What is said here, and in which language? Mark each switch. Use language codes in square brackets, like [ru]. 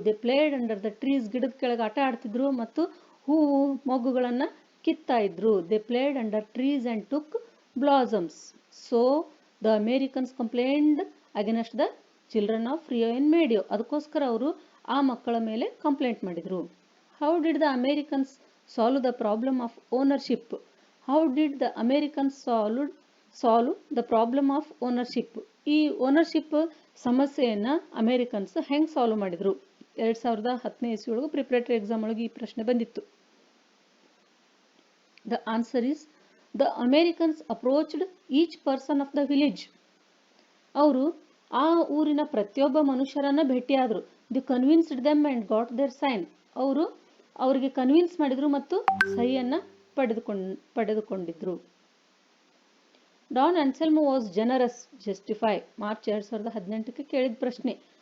[en] They played under the trees. [kn] ಗಿಡದ ಕೆಳಗೆ ಆಟ ಆಡ್ತಿದ್ರು ಮತ್ತು ಹೂವು ಮೊಗ್ಗುಗಳನ್ನು ಕಿತ್ತಾ ಇದ್ರು. [en] They played under trees and took blossoms. So the Americans complained against the children of Rio in Medio. [kn] ಅದಕ್ಕೋಸ್ಕರ ಅವರು ಆ ಮಕ್ಕಳ ಮೇಲೆ ಕಂಪ್ಲೇಂಟ್ ಮಾಡಿದರು. [en] How did the Americans solve the problem of ownership? How did the Americans solve the problem of ownership? [kn] ಈ ownership ಸಮಸ್ಯೆಯನ್ನು Americans ಹೆಂಗೆ solve ಮಾಡಿದರು? 2010ನೇ ಇಸ್ವಿಯೊಳಗೆ ಪ್ರಿಪರೇಟರಿ ಎಕ್ಸಾಮ್ ಒಳಗೆ ಈ ಪ್ರಶ್ನೆ ಬಂದಿತ್ತು. [en] The answer is the Americans approached each person of the village. [kn] ಅವರು ಆ ಊರಿನ ಪ್ರತಿಯೊಬ್ಬ ಮನುಷ್ಯರನ್ನ ಭೇಟಿಯಾದರು. [en] They convinced them and got their sign. [kn] ಅವರು ಅವರಿಗೆ ಕನ್ವಿನ್ಸ್ ಮಾಡಿದ್ರು ಮತ್ತು ಸಹಿಯನ್ನ ಪಡೆದುಕೊಂಡಿದ್ರು. [en] Don Anselmo was generous, justify. [kn] March 2018ಕ್ಕೆ ಕೇಳಿದ ಪ್ರಶ್ನೆ.